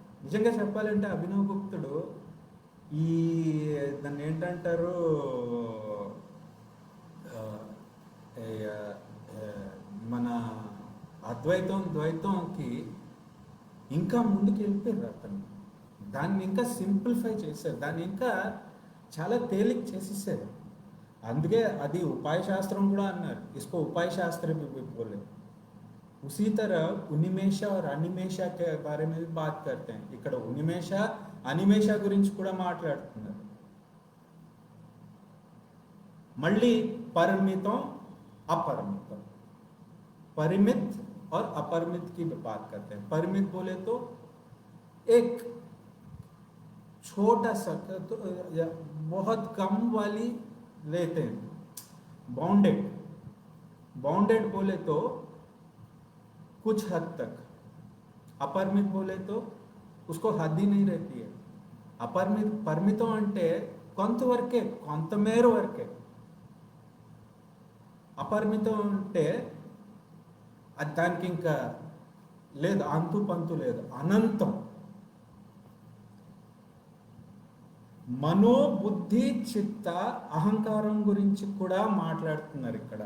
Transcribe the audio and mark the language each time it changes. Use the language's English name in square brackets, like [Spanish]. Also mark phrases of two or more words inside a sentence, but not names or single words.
[Telugu] నిజంగా చెప్పాలంటే అభినవ్ గుప్తుడు దాన్ని ఏంటంటారు, మన అద్వైతం ద్వైతంకి ఇంకా ముందుకు వెళ్ళిపోయారు అతను. దాన్ని ఇంకా సింప్లిఫై చేశారు, దాన్ని ఇంకా చాలా తేలిక చేసేసారు. అందుకే అది ఉపాయ శాస్త్రం కూడా అన్నారు. [Hindi] इसको उपाय शास्त्र भी बोले. उसी तरह उन्मेष और अनिमेष के बारे में भी बात करते हैं. [Telugu] ఇక్కడ ఉన్మేష అనిమేష గురించి కూడా మాట్లాడుతున్నారు. మళ్ళీ పరిమితం [Hindi] अपरिमित, परिमित और अपरिमित की बात करते हैं. परिमित बोले तो एक छोटा सा तो बहुत कम वाली लेते हैं. बाउंडेड बोले तो कुछ हद तक. अपरिमित बोले तो उसको हद ही नहीं रहती है. [Telugu] పరిమితం అంటే కొంతవరకే, కొంతమేర వరకే. అపరిమితం అంటే దానికి ఇంకా లేదు, అంతు పంతు లేదు, అనంతం. మనోబుద్ధి చిత్త అహంకారం గురించి కూడా మాట్లాడుతున్నారు ఇక్కడ.